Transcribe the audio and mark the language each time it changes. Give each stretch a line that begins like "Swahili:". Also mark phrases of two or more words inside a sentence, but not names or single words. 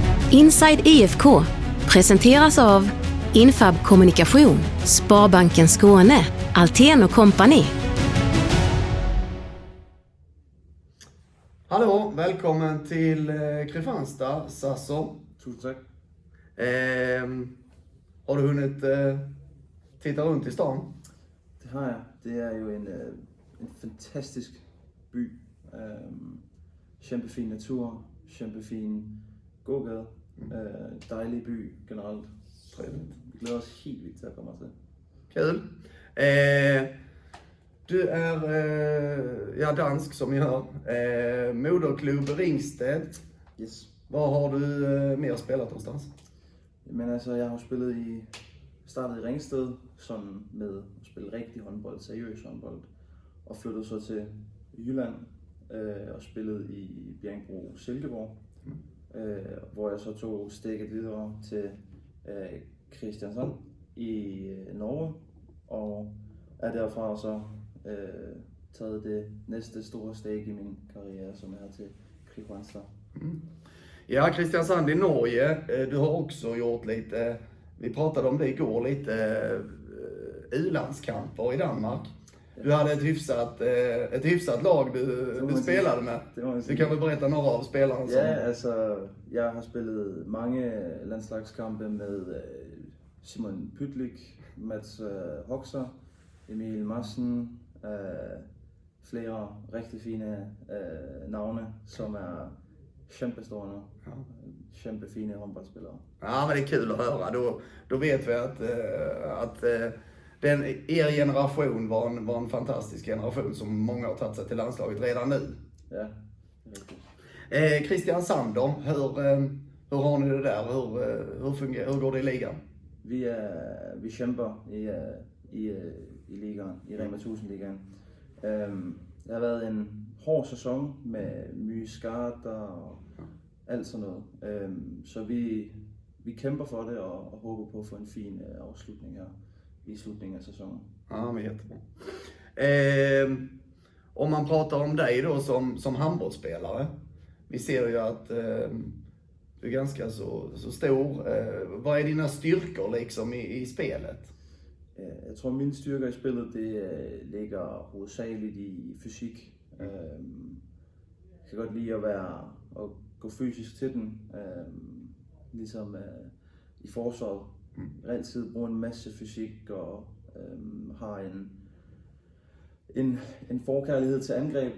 Swedish: Inside IFK presenteras av Infab Kommunikation, Sparbanken Skåne, Altén & Company. Hallå, välkommen till Kristianstad, Sasso.
Danish: Tusind tak.
Swedish: Har du hunnit titta runt i stan?
Danish: Det har jeg. Det er jo en fantastisk by. Kæmpefin natur, kæmpefin gågade. Dejlig by generelt.
Swedish: Trevligt.
Danish: Vi glæder os helt vildt til at komme til.
Swedish: Kul. Du är dansk som ni hör. Moderklubb Ringsted. Yes. Var har du mer spelat någonstans?
Danish: Men altså, jeg har jo startet i Ringsted, sådan med at spille rigtig håndbold, seriøs håndbold. Og flyttede så til Jylland og spillede i Bjerringbro Silkeborg. Hvor jeg så tog stikket videre til Kristiansand i Norge. Og er derfra så taget det næste store steg i min karriere, som er til Kristianstad.
Swedish: Ja, Kristiansand i Norge. Du har också gjort lite, vi pratade om det igår, lite u-landskamper i Danmark. Du hade ett hyfsat lag du spelade med. Du kan väl berätta några av spelarna som...
Danish: Ja, altså, jeg har spillet mange landslagskampe med Simon Pytlik, Mats Hoxer, Emil Madsen, flere rigtig fine navne, som er kæmpestående, kæmpefine håndboldspillere.
Swedish: Ja, men det är kul att höra. Då vet vi att er generation var en fantastisk generation som många har tagit sig till landslaget redan nu. Ja, Kristiansand då, hur har ni det där? Hur går det i ligan?
Danish: Vi kæmper i ligaen, i Rema 1000-ligaen. Det har været en hård sæson med mye skader og alt sådan noget. Så vi kæmper for det og håber på at få en fin afslutning her i slutningen af sæsonen.
Swedish: Ja, men jättebra. Om man pratar om dig då som handbollsspelare. Vi ser ju att du är ganska så stor. Vad är dina styrkor liksom i spelet?
Danish: Jeg tror, mine styrker i spillet, det ligger hovedsageligt i fysik. Jeg kan godt lide at gå fysisk til den, ligesom i forsvaret. Jeg altid bruger en masse fysik og har en forkærlighed til angreb.